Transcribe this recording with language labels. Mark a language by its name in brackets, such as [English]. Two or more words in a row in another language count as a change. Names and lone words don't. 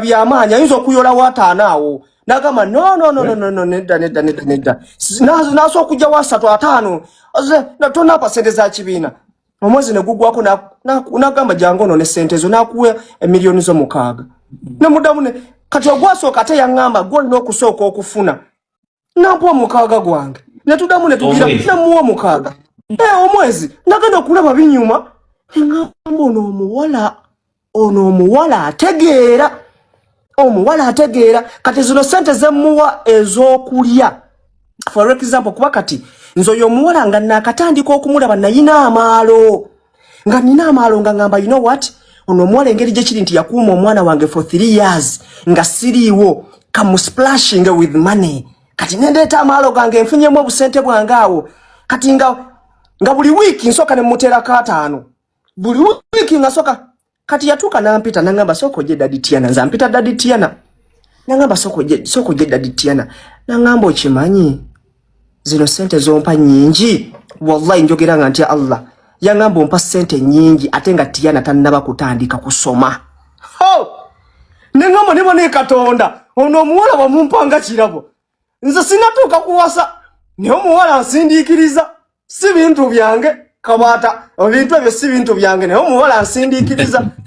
[Ganda] byamaanyi ayinza okuyolawo ataanaawo n'agamba no nedda n'asooka okujjawo 3 5 tonnapa sente za kibiina omwezi ne gugwako n'agamba jangu ono ne sente zo n'akuwa emiliyoni zo 6 ne muddamu ne kati ogwasooka ate yaŋŋamba gw'olina okusooka okufuna nampuwa 6 gwange ne tuddamu ne tugira namuwa 6 omwezi nagenda okulaba binyuma eŋŋamba ono omuwala ategeera kati zino sente zemuwa ez'okulya [English] for example [Ganda] kuba kati nze oyo omuwala nga nakatandika okumulaba nayina amaalo nga ngamba [English] you know what [Ganda] ono omuwala engeri gye kiri nti yakuuma omwana wange [English] for 3 years [Ganda] nga siriiwo kamusplashing [English] with money [Ganda] kati nendeeta amaalo gange nfunyemu obusente bwange awo kati nga buli wiiki nsooka ne mmuteerako 5 buli wiiki nga sooka kati yatuuka nampita nangamba sooka ojje Daddy Tiana nze ampita Daddy Tiana nangamba sooka ojje Daddy Tiana nangamba okimanyi zino sente zompa nyingi wallahi njogera nga ntya Allah yangamba ompa sente nyingi ate nga Tiana tannaba kutandika kusoma nengamba ne Katonda ono omuwala bamumpanga kirabo nze sinatuuka kuwasa naye omuwala nsindiikiriza si bintu byange kabaata ebintu ebyo si bintu byange naye omuwala nsindiikiriza